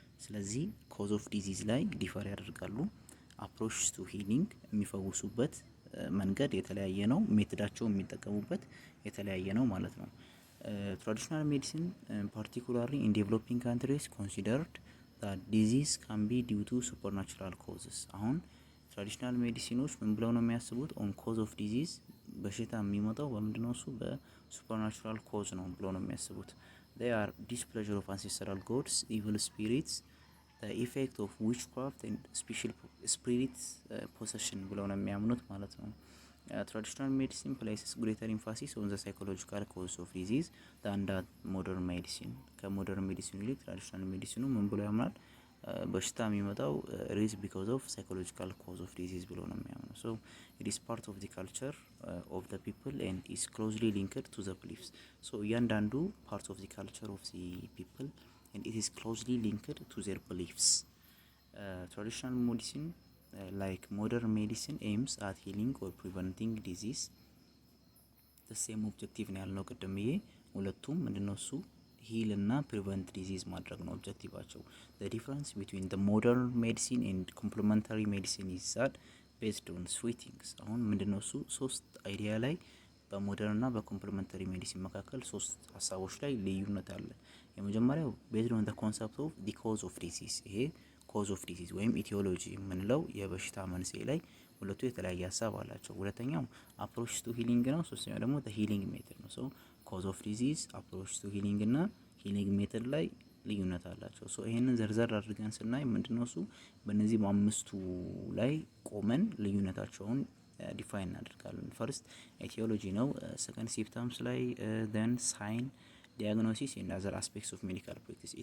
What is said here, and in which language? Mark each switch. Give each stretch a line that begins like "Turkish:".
Amharic: ስለዚህ
English: cause of disease
Amharic: ላይ ዲፈር ያደርጋሉ።
English: approach to healing
Amharic: የሚፈውሱበት መንገድ የተለያየ ነው። ሜቶዳቸው የሚጠቀሙበት የተለያየ ነው ማለት ነው።
English: Traditional medicine, particularly in developing countries, considered that disease can be due to supernatural causes.
Amharic: አሁን ትራዲሽናል ሜዲሲኖች ምን ብለው ነው የሚያስቡት?
English: on cause of disease
Amharic: በሽታ የሚመጣው በምንድነው? እሱ በሱፐርናቹራል ኮዝ ነው ብለው ነው የሚያስቡት።
English: they are displeasure of ancestral gods, evil spirits, the effect of witchcraft and special spirit possession
Amharic: ብለው ነው የሚያምኑት ማለት ነው።
English: Traditional medicine places greater emphasis on the psychological cause of disease than that modern medicine.
Amharic: ከሞደርን ሜዲሲን ይልቅ ትራዲሽናል ሜዲሲኑ ምን ብሎ ያምናል? በሽታ የሚመጣው
English: is because of psychological cause of disease
Amharic: ብሎ ነው የሚያምነው።
English: So it is part of the culture of the people and is closely linked to the beliefs. So
Amharic: እያንዳንዱ
English: part of the culture of the people and it is closely linked to their beliefs. Traditional medicine like modern medicine aims at healing or preventing disease. the same objective
Amharic: ነው ያልነው ቅድም። ይሄ ሁለቱም ምንድነው እሱ ሂል እና ፕሪቨንት ዲዚዝ ማድረግ ነው ኦብጀክቲቫቸው።
English: the difference between the modern medicine and complementary medicine is that based on three things.
Amharic: አሁን ምንድነው እሱ ሶስት አይዲያ ላይ በሞደርን እና በኮምፕሊመንተሪ ሜዲሲን መካከል ሶስት ሀሳቦች ላይ ልዩነት አለ። የመጀመሪያው
English: based on the concept of the cause of disease።
Amharic: ይሄ cause of disease ወይም ኢቲዮሎጂ የምንለው የበሽታ መንስኤ ላይ ሁለቱ የተለያየ ሀሳብ አላቸው። ሁለተኛው
English: approach to healing
Amharic: ነው። ሶስተኛው ደግሞ
English: the healing method
Amharic: ነው።
English: so cause of disease, approach to healing
Amharic: እና
English: healing method
Amharic: ላይ ልዩነት አላቸው። so ይሄንን ዘርዘር አድርገን ስናይ ምንድነው እሱ በእነዚህ በአምስቱ ላይ ቆመን ልዩነታቸውን ዲፋይን እናደርጋለን። ፈርስት ኤቲዮሎጂ ነው። ሰከንድ ሲምፕተምስ ላይ
English: then sign, diagnosis and other aspects of medical practice.